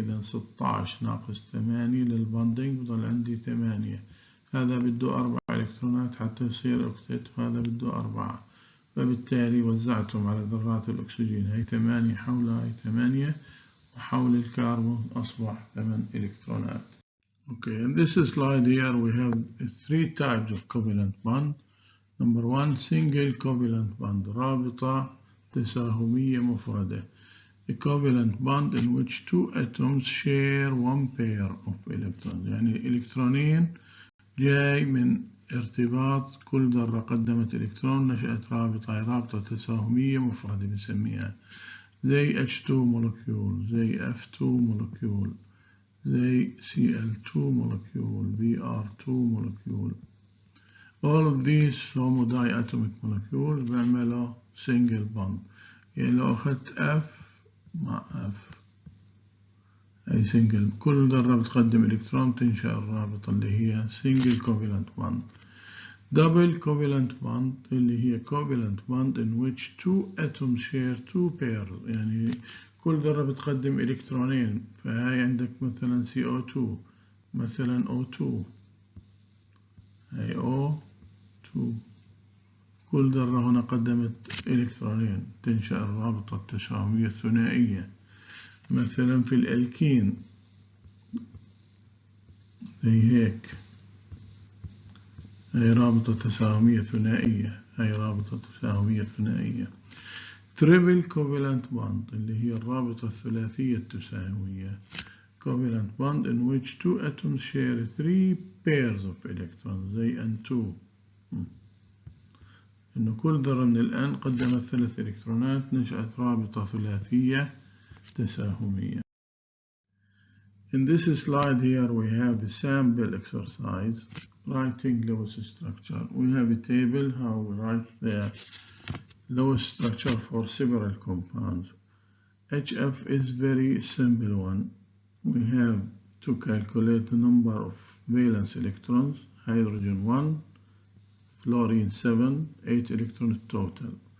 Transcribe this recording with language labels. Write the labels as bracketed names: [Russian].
[Arabic] إذا 16 ناقص 8 للبوندينج بضل عندي 8. هذا بده 4 إلكترونات حتى يصير أوكتيت، وهذا بده 4. فبالتالي وزعتهم على ذرات الأكسجين. هاي 8 حول هاي 8، وحول الكربون أصبح 8 إلكترونات. [English] Okay, in this slide here we have 3 types of covalent bond. Number 1, single covalent bond. [Arabic] رابطة تساهمية مفردة. [English] A covalent bond in which 2 atoms share 1 pair of electrons. [Arabic] يعني الإلكترونين جاي من ارتباط كل ذرة قدمت إلكترون نشأت رابطة. رابطة تساهمية مفردة بنسميها. زي H2 molecule، زي F2 molecule، زي Cl2 molecule، Br2 molecule. [English] All of these homodiatomic molecules [Arabic] بيعملوا [English] single bond. [Arabic] يعني لو أخذت F مع F أي single، كل ذرة بتقدم إلكترون تنشأ الرابطة اللي هي [English] single covalent bond. Double covalent bond [Arabic] اللي هي [English] covalent bond in which 2 atoms share 2 pairs. [Arabic] يعني كل ذرة بتقدم إلكترونين. فهاي عندك مثلا CO2 مثلا O2 هي O2. كل ذرة هنا قدمت إلكترونين تنشأ الرابطة التساهمية الثنائية. مثلا في الألكين زي هيك، هي رابطة تساهمية ثنائية، هي رابطة تساهمية ثنائية. [English] triple covalent bond [Arabic] اللي هي الرابطة الثلاثية التساهمية. [English] covalent bond in which two atoms share 3 pairs of electrons [Arabic] زي [English] N2. [Arabic] إنه كل ذرة من الآن قدمت 3 إلكترونات، نشأت رابطة ثلاثية تساهمية. [English] In this slide here we have a sample exercise writing Lewis structure. We have a table how we write the Lewis structure for several compounds. HF is very simple one. We have to calculate the number of valence electrons, hydrogen 1, fluorine 7, 8 electrons total.